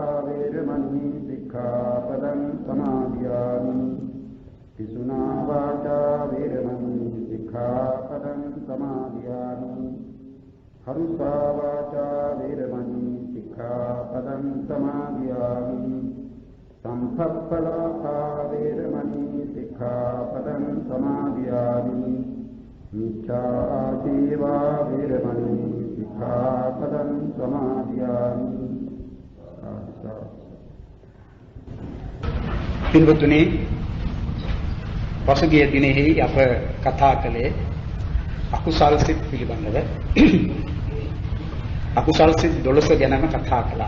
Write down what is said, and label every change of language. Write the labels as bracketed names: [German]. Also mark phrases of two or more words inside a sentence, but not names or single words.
[Pali] वेरमणि सिक्खापदं समादयामि पिसुना वाचा वेरमणि सिक्खापदं समादयामि हरुषा वाचा वेरमणि सिक्खापदं समादयामि संसप्पलाका वेरमणि सिक्खापदं समादयामि मिथ्याजीवा वेरमणि सिक्खापदं समादयामि। [Sinhala] පින්වතුනි, පසුගිය දිනෙහි අප කතා කළේ අකුසල් සිත් පිළිබඳව. අකුසල් සිත් 12 ගැනම කතා කළා.